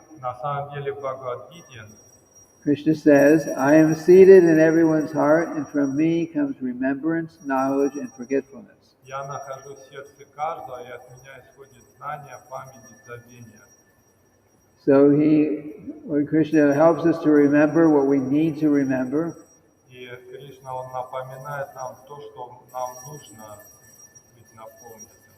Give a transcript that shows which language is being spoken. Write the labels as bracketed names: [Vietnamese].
[Russian] На самом деле в Бхагавад-гите [English] Krishna says, "I am seated in everyone's heart, and from me comes remembrance, knowledge, and forgetfulness." [Russian] я нахожусь в сердце каждого, и от меня исходит знание, память и забвение. [English] So Krishna helps us to remember what we need to remember. [Russian] И Кришна, Он напоминает нам то, что нам нужно быть напомненным.